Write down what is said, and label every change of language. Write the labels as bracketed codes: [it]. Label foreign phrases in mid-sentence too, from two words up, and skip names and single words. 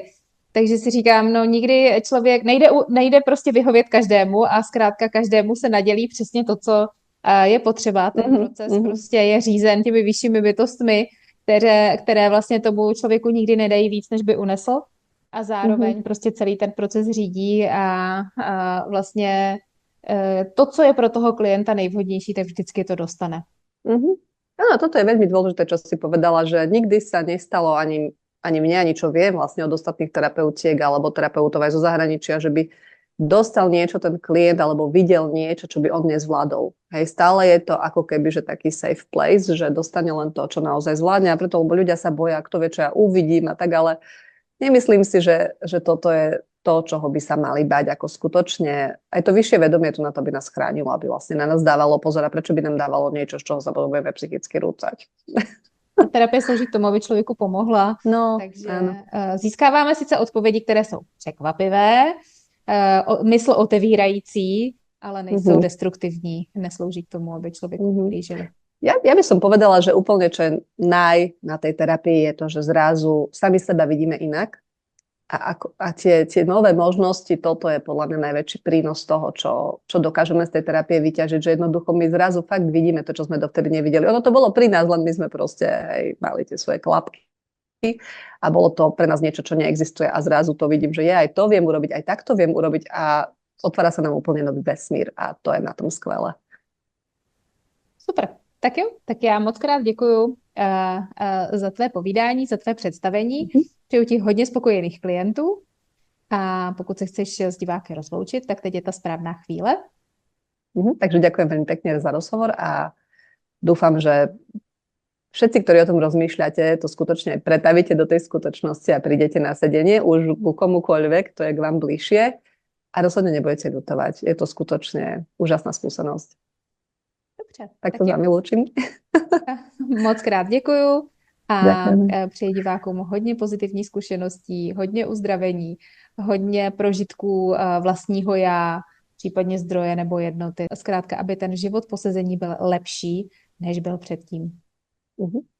[cs] Takže si říkám, no nikdy člověk nejde prostě vyhovět každému a zkrátka každému se nadělí přesně to, co je potřeba. Ten proces prostě je řízen těmi vyššími bytostmi, které vlastně tomu člověku nikdy nedají víc, než by unesl. A zároveň prostě celý ten proces řídí a vlastně to, co je pro toho klienta nejvhodnější, tak vždycky to dostane. [sk] Áno, toto je veľmi dôležité, čo si povedala, že nikdy sa nestalo ani mne, ani čo viem vlastne od ostatných terapeutiek alebo terapeutov aj zo zahraničia, že by dostal niečo ten klient alebo videl niečo, čo by on nezvládol. Hej, stále je to ako keby, že taký [en] safe place, [sk] že dostane len to, čo naozaj zvládne a preto, lebo ľudia sa boja, kto vie, čo ja uvidím a tak, ale nemyslím si, že toto je to, čoho by sa mali bať, ako skutočne aj to vyššie vedomie tu na to, aby nás chránilo, aby vlastne na nás dávalo pozor a prečo by nám dávalo niečo, z čoho sa budeme psychicky rúcať. [cs] Terapie slouží k tomu, aby člověku pomohla. Takže získáváme sice odpovědi, které jsou překvapivé, mysl otevírající, ale nejsou destruktivní. Neslouží k tomu, aby člověk ublížili. [sk] Ja by som povedala, že úplne čo je na tej terapii je to, že zrazu sami seba vidíme inak a tie nové možnosti, toto je podľa mňa najväčší prínos toho, čo dokážeme z tej terapie vyťažiť, že jednoducho my zrazu fakt vidíme to, čo sme dovtedy nevideli. Ono to bolo pri nás, len my sme proste mali tie svoje klapky a bolo to pre nás niečo, čo neexistuje a zrazu to vidím, že aj to viem urobiť, aj takto viem urobiť a otvára sa nám úplne nový vesmír a to je na tom skvelé. Super. [cs] Tak jo, tak já moc krát děkuju za tvé povídání, za tvé představení. Přeju ti hodně spokojených klientů a pokud se chceš s diváky rozloučit, tak teď je ta správná chvíle. [sk] Takže ďakujem veľmi pekne za rozhovor a dúfam, že všetci, ktorí o tom rozmýšľate, to skutočne pretavíte do tej skutočnosti a prídete na sedenie už ku komukoľvek, to je k vám bližšie a rozhodne nebudete ľutovať. Je to skutočne úžasná skúsenosť. [cs] Dobře, [sk] Tak tak to s vami lúčim. [cs] moc krát děkuju a [sk] Ďakujem. [cs] přeji divákům hodně pozitivních zkušeností, hodně uzdravení, hodně prožitků vlastního já, případně zdroje nebo jednoty. Zkrátka, aby ten život po sezení byl lepší, než byl předtím.